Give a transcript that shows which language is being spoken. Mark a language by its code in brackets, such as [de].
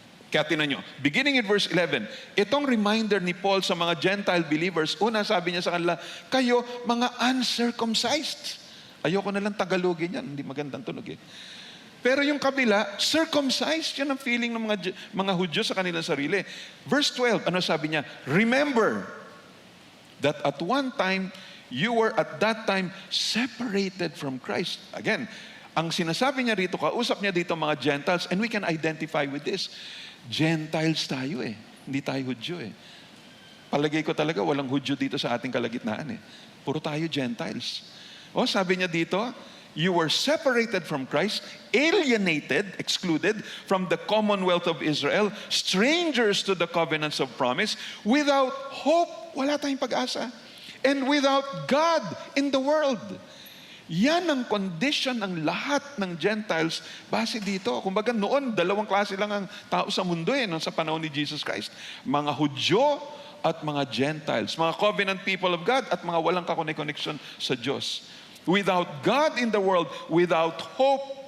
[tl] Kaya tinan nyo, beginning in verse 11, itong reminder ni Paul sa mga Gentile believers, una sabi niya sa kanila, kayo mga uncircumcised. Ayoko na lang Tagalogin yan, hindi magandang tunog eh. Pero yung kabila, circumcised, yun ang feeling ng mga Hudyo sa kanilang sarili. Verse 12, ano sabi niya? [en] Remember that at one time, you were at that time separated from Christ. [tl] Again, ang sinasabi niya rito, kausap niya dito mga Gentiles, [en] and we can identify with this. [tl] Gentiles tayo eh, hindi tayo Hudyo eh. Palagay ko talaga, walang Hudyo dito sa ating kalagitnaan eh. Puro tayo Gentiles. [en] O, sabi niya dito, you were separated from Christ, alienated, excluded from the commonwealth of Israel, strangers to the covenants of promise, without hope, [tl] wala tayong pag-asa, [en] and without God in the world. [tl] Yan ang condition ng lahat ng Gentiles base dito. Kumbaga noon, dalawang klase lang ang tao sa mundo sa panahon ni Jesus Christ. Mga Hudyo at mga Gentiles, mga [en] covenant people of God [tl] at mga walang kakoneksyon sa Diyos. [en] Without God in the world, without hope.